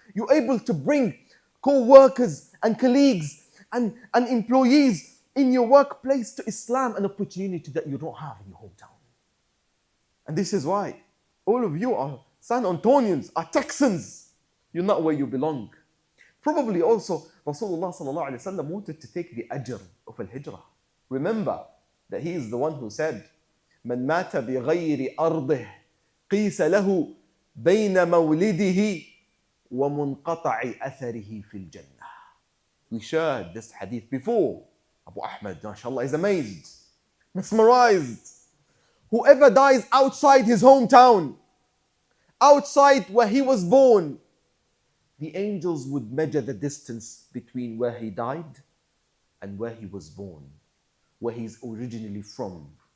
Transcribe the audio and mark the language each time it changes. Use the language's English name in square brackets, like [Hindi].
[English] You're able to bring co-workers and colleagues and employees in your workplace to Islam, an opportunity that you don't have in your hometown. And this is why all of you are San Antonians, are Texans. You're not where you belong. Probably also Rasulullah sallallahu alayhi wa sallam wanted to take the ajr of al-hijrah. Remember that he is the one who said, [Arabic] من مات بغير أرضه قيس له بين مولده ومنقطع أثره في الجنة. [English] We shared this hadith before. Abu Ahmad, mashallah, is amazed, mesmerized. Whoever dies outside his hometown, outside where he was born, the angels would measure the distance between where he died and where he was born, where he's originally from.